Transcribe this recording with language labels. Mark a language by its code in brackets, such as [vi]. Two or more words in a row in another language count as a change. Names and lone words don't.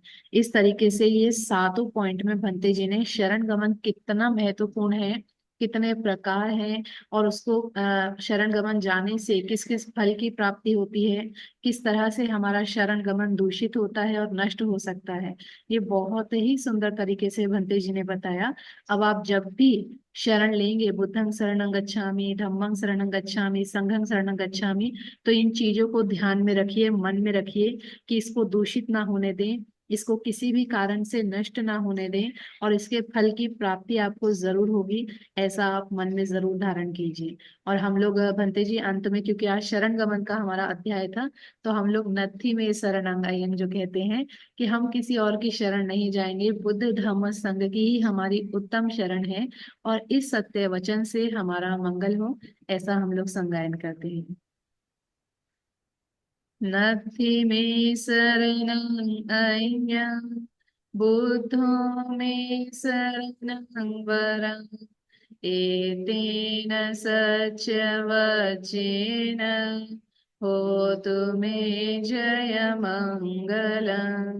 [hi] इस तरीके से ये सातों पॉइंट में भंते जी ने शरण गमन कितना महत्वपूर्ण है, कितने प्रकार हैं, और उसको शरण गमन जाने से किस किस फल की प्राप्ति होती है, किस तरह से हमारा शरण गमन दूषित होता है और नष्ट हो सकता है, ये बहुत ही सुंदर तरीके से भंते जी ने बताया। अब आप जब भी शरण लेंगे, [pi] बुद्धं शरणं गच्छामि, धम्मं शरणं गच्छामि, संघं शरणं गच्छामि, [hi] तो इन चीजों को ध्यान में रखिए, मन में रखिए कि इसको दूषित ना होने दें, इसको किसी भी कारण से नष्ट ना होने दें, और इसके फल की प्राप्ति आपको जरूर होगी, ऐसा आप मन में जरूर धारण कीजिए। और हम लोग भंते जी अंत में, क्योंकि आज शरण गमन का हमारा अध्याय था, तो हम लोग नत्थी में शरणांगायन जो कहते हैं कि हम किसी और की शरण नहीं जाएंगे, बुद्ध धम्म संघ की ही हमारी उत्तम शरण है, और इस सत्य वचन से हमारा मंगल हो, ऐसा हम लोग संगायन करते हैं। [pi] नत्थि में शरणं अय्यं, बुद्धो मे शरणं वरम्, एतेन सच्चवचेन होतु मे जयमङ्गलम्।